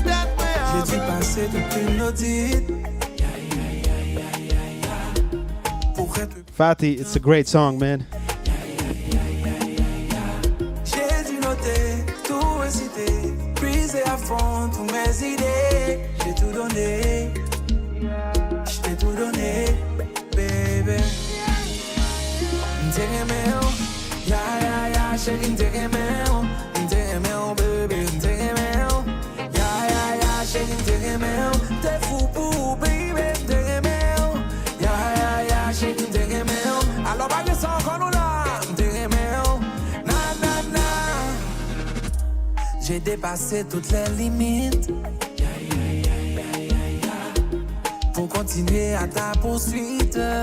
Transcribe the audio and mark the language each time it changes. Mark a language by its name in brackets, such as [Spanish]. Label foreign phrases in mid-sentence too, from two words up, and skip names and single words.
[English] Fatih, it's a great song, man. [French] J'ai dû noter, tout réciter, briser à fond tous mes idées. J'ai tout donné, je t'ai tout donné, baby. T'aimais, ya ya ya, chérie, t'aimais, baby, t'aimais, ya ya ya, chérie, t'aimais, t'es fou pour baby, t'aimais, ya ya ya, chérie, t'aimais. Alors pas que ça encore nous là, t'aimais, na na na. J'ai dépassé toutes les limites pour continuer à ta poursuite.